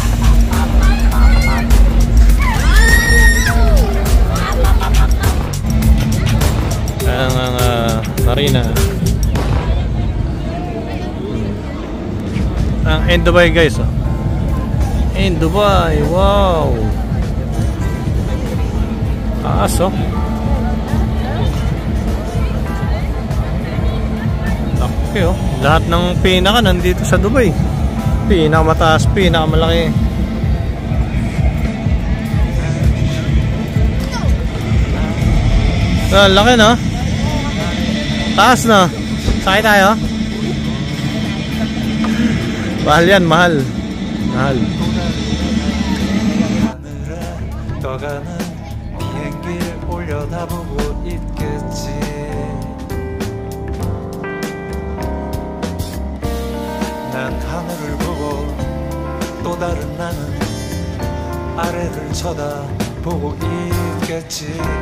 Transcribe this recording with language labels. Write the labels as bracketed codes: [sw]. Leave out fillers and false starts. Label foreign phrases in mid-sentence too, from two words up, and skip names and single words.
[tl] Ang marina. [en] In Dubai guys oh. In Dubai, wow. [tl] Taas oh. Okay oh. Lahat ng pinaka nandito sa Dubai. Pinakamataas, pinakamalaki. Laki no? Taas no? Sakay tayo? Mahal yan, mahal. Mahal. [ko] 떠가는 비행기를 올려다보고 있겠지. 난 하늘을 보고 또 다른 나는 아래를 쳐다보고 있겠지.